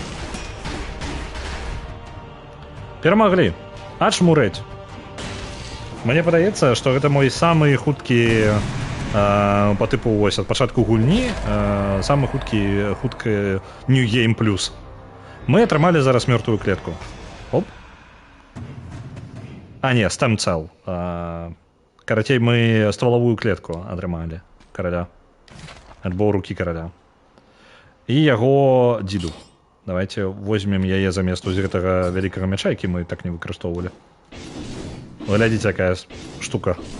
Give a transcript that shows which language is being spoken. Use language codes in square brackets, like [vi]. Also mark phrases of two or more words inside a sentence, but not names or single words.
[be] Перамаглі. Ачмурэць. Мне падаецца, што гэта мой самы хуткі по тыпу вось ад пачатку гульні самы хуткі [en] New Game Plus. [be] Мы атрымалі зараз мёртвую клетку. Оп. А не, [en] stem cell. [be] Карацей, мы стваловую клетку атрымалі караля. Альбо рукі караля. І яго дзіду. [ru] Давайте возьмем [be] яе замест з гэтага вялікага мяча, які мы так не выкарыстоўвалі. Глядзіце, якая штука.